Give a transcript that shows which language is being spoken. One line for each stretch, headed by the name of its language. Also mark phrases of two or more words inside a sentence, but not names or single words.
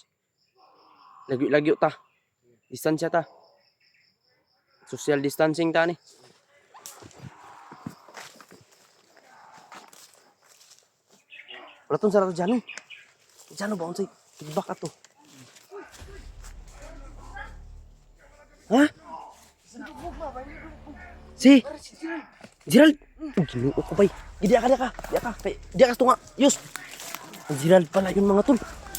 Cebuano: Lagyo-lagyo ta. Distansya ta.
English: Social distancing
Cebuano: ta ni.
Filipino: Wala tong sarado dyan. Dyan ba?
Cebuano: Unsay feedback ato. Ha? Si Gerald. Ginoo ko bay. Di ka. Di ka tunga. Yus.
Filipino: Gerald pala yun mga tol.